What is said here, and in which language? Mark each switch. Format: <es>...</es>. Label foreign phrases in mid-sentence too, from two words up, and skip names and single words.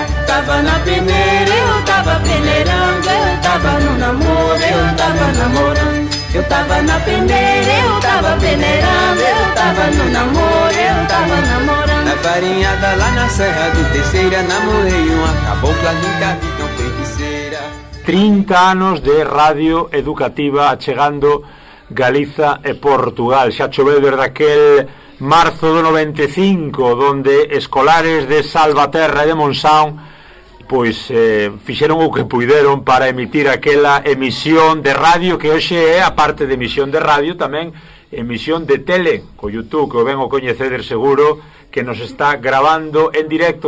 <pt>Tava na peneira, eu tava peneirando, eu tava no namoro, eu tava namorando. Eu tava na peneira, eu tava peneirando, eu tava no namoro, eu tava namorando. Na farinhada lá na Serra de Terceira, namorei uma cabocla, nunca vi tão feiticeira.</pt> <gl>30 anos de radio educativa achegando Galiza e Portugal. Xa choveu desde aquel marzo do 95, donde escolares de Salvaterra e de Monsaun pois fixeron o que puideron para emitir aquela emisión de radio que hoxe é, a parte de emisión de radio, tamén emisión de tele co YouTube, que o ven o coñeceder seguro, que nos está grabando en directo.</gl>